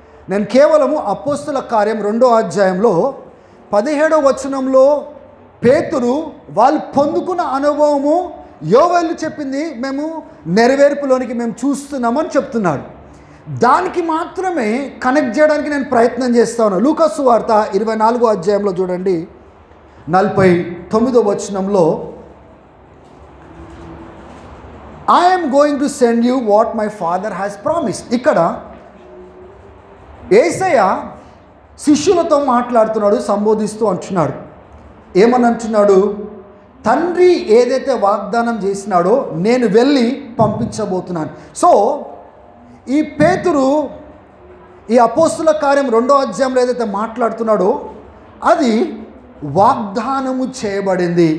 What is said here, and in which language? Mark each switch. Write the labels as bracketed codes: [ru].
[te] నేను కేవలము అపోస్తుల కార్యం 2వ అధ్యాయంలో 17వ వచనంలో పేతురు వాళ్ళు పొందుకున్న అనుభవము యోవేలు చెప్పింది మేము నెరవేర్పులోనికి మేము చూస్తున్నామని చెప్తున్నాడు. దానికి మాత్రమే కనెక్ట్ చేయడానికి నేను ప్రయత్నం చేస్తాను. లూకా సువార్త 24వ అధ్యాయంలో చూడండి, 49వ వచనంలో [en] I am going to send you what my father has promised. [te] ఇక్కడ యేసయ్య శిష్యులతో మాట్లాడుతున్నాడు, సంబోధిస్తూ అంటున్నాడు. ఏమని అంటున్నాడు? తండ్రి ఏదైతే వాగ్దానం చేసినాడో నేను వెళ్ళి పంపించబోతున్నాను. సో ఈ పేతురు ఈ అపోస్తుల కార్యం 2వ అధ్యాయంలో ఏదైతే మాట్లాడుతున్నాడో అది వాగ్దానము చేయబడింది.